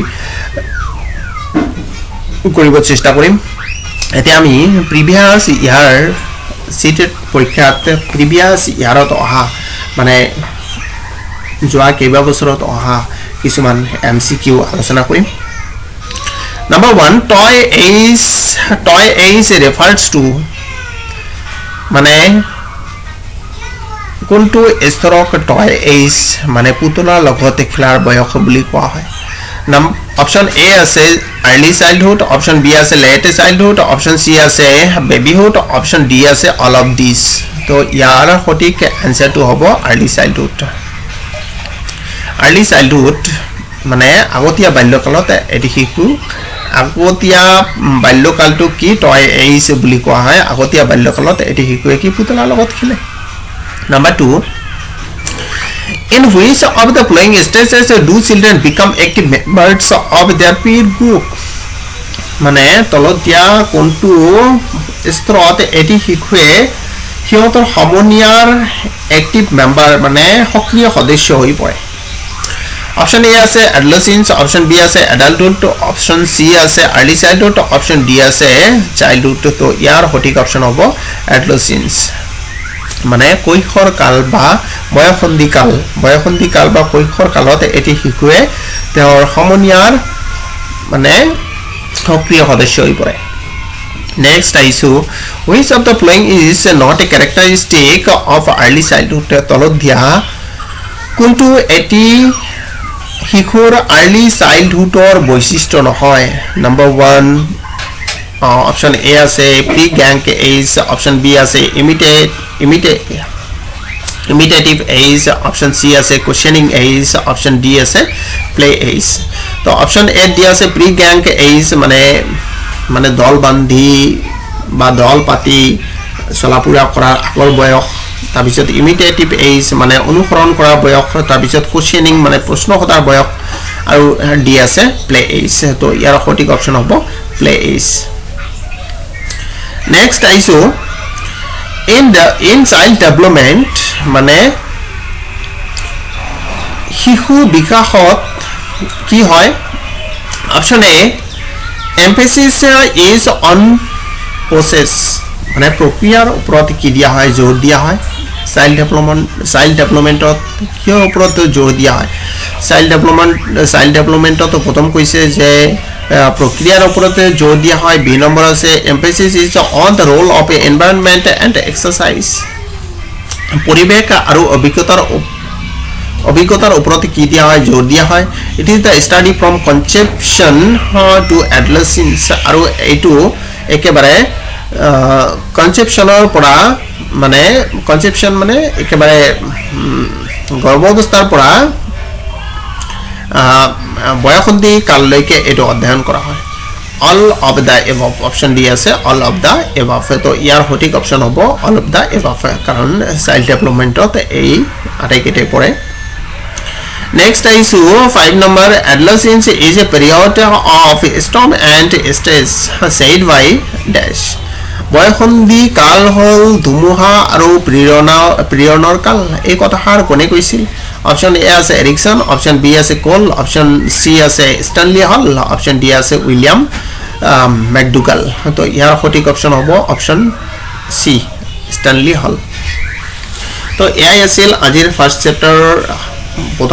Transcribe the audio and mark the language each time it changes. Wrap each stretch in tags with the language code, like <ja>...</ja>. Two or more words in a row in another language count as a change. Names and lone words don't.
<as>কৰিব চেষ্টা কৰিম এতিয়া আমি</as> <en>previous year</en> <as>সিটেট পৰীক্ষাত প্ৰিভিয়াস ইয়াৰত অহা মানে যোৱা কেইবা বছৰত অহা কিছুমান এমসিকিউ আলোচনা কৰিম</as> <en>Number 1 toy age refers to</en> <as>মানে কোনটো স্তৰক</as> <en>toy age</en> <as>মানে পুতলাৰ লগত খেলাৰ বয়স বুলি কোৱা হয় অপশন এ আছে</as> <en>early childhood</en> <as>অপশন বি আছে</as> <en>late childhood</en> <as>অপশন সি আছে babyhood অপশন ডি আছে</as> <en>all of these</en> <as>তো ইয়াৰ সঠিক আনসাৰটো হ'ব early childhood মানে আগতীয়া বাল্যকালত এটি শিশু আগতীয়া বাল্যকালটো কি</as> <en>toy age</en> <as>বুলি কোৱা হয় আগতীয়া বাল্যকালত এটি শিশুৱে কি পুতলাৰ লগত খেলে নাম্বাৰ 2</as> <en>in which of the following stages do children become active members of their peer group</en> <as>মানে তলত দিয়া কোনটো স্তৰত এটি শিশুৱে সিহঁতৰ সমনীয়াৰ</as> <en>active member</en> <as>মানে সক্ৰিয় সদস্য হৈ পৰে Option</as> <en>A</en> <as>আছে adolescence,</as> <en>option B</en> <as>আছে adulthood,</as> <en>option C</en> <as>আছে</as> <en>early childhood, option D</en> <as>আছে childhood তো ইয়াৰ সঠিক অপশন হ'ব adolescence মানে কৈশোৰ কাল বা বয়সন্ধি কাল বা কৈশোৰ কালত এটি শিশুৱে তেওঁৰ সমনীয়াৰ মানে সক্ৰিয় সদস্য হৈ পৰে Next আইছো</as> <en>which of the following is not a characteristic of early childhood</en> <as>তলত দিয়া কোনটো এটি শিশুৰ</as> <en>early childhoodৰ</en> <as>বৈশিষ্ট্য নহয়</as> <en>number 1 option A</en> <as>আছে</as> <en>pre-gang age option B</en> <as>আছে</as> <en>imitative age option C</en> <as>আছে</as> <en>questioning age option D</en> <as>আছে</as> <en>play age</en> <as>তো</as> <en>option A</en> <as>দিয়া আছে</as> <en>pre-gang age</en> <as>মানে দল বান্ধি বা দল পাতি চলাপুৰা কৰাৰ আগৰ বয়স তাৰপিছত</as> <en>imitative age</en> <as>মানে অনুসৰণ কৰা বয়স তাৰপিছত কোশ্চেনিং মানে প্ৰশ্ন সোধাৰ বয়স আৰু ডি আছে</as> <en>play age</en> <as>তো ইয়াৰ সঠিক অপচন হ'ব</as> <en>play age</en> <as>নেক্সট আইছো</as> <en>in child development</en> <as>মানে শিশু বিকাশত কি হয় অপচন এ</as> <en>emphasis is on process</en> <as>মানে প্ৰক্ৰিয়াৰ ওপৰত কি দিয়া হয় জোৰ দিয়া হয়</as> <en>child developmentত</en> <as>কিয় ওপৰত জোৰ দিয়া হয়</as> <en>child developmentত</en> <as>প্ৰথম কৈছে যে প্ৰক্ৰিয়াৰ ওপৰত জোৰ দিয়া হয় বি নম্বৰ আছে</as> <en>emphasis is on the role of environment and exercise</en> <as>পৰিবেশ আৰু অভিজ্ঞতাৰ ওপৰত কি দিয়া হয় জোৰ দিয়া হয়</as> <en>it is the study from conception to adolescence</en> <as>আৰু এইটো একেবাৰে কনচেপশ্যনৰ পৰা মানে কনচেপশ্যন মানে একেবাৰে গৰ্ভাৱস্থাৰ পৰা বয়সন্ধি কাললৈকে এইটো অধ্যয়ন কৰা হয়</as> <en>all of the above</en> <as>অপশ্যন ডি আছে</as> <en>all of the above</en> <as>তো ইয়াৰ সঠিক অপশ্যন হ'ব</as> <en>all of the above</en> <as>কাৰণ</as> <en>child developmentত</en> <as>এই আটাইকেইটাই পৰে</as> <en>Next is 5 number adolescence is a period of storm and stress said by dash</en> <as>বয়সন্ধি কাল হল ধুমুহা আৰু প্ৰিয়নৰ কাল এই কথাষাৰ কোনে কৈছিল অপশ্যন এ আছে এৰিকসন অপশ্যন বি আছে কোল অপশ্যন সি আছে ষ্টানলি হল অপশ্যন ডি আছে উইলিয়াম ম্যাকডুগাল তো ইয়াৰ সঠিক অপশ্যন হ'ব অপশ্যন সি ষ্টানলি হল তো এয়াই আছিল আজিৰ</as> <en>first chapterৰ</en> <as>প্ৰথম</as>